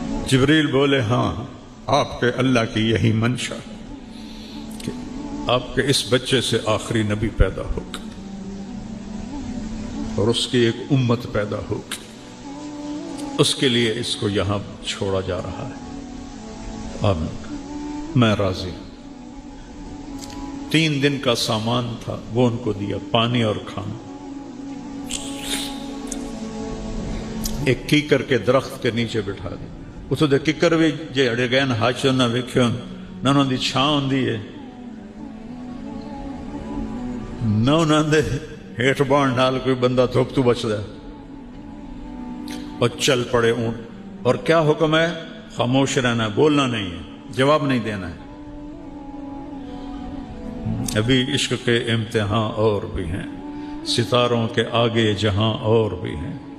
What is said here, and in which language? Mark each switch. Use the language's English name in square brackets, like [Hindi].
[Urdu] جبریل بولے ہاں آپ کے اللہ کی یہی منشا کہ آپ کے اس بچے سے آخری نبی پیدا ہوگا اور اس کی ایک امت پیدا ہوگی، اس کے لیے اس کو یہاں چھوڑا جا رہا ہے. آمین، میں راضی. 3 دن کا سامان تھا وہ ان کو دیا، پانی اور کھانا. ایک کیکر کے درخت کے نیچے بٹھا دیا. [Punjabi] اتو دے ککر بھی جے اڑے گئے ہاچو نہ ویکھو نہ انہوں دی چھاں ہوندی ہے، نہ انہوں دے ہیٹھ بان ڈال کوئی بندہ دھوپ تو بچ دے. [Urdu] اور چل پڑے اونٹ. اور کیا حکم ہے؟ خاموش رہنا ہے، بولنا نہیں ہے، جواب نہیں دینا ہے. ابھی عشق کے امتحان اور بھی ہیں، ستاروں کے آگے جہاں اور بھی ہیں.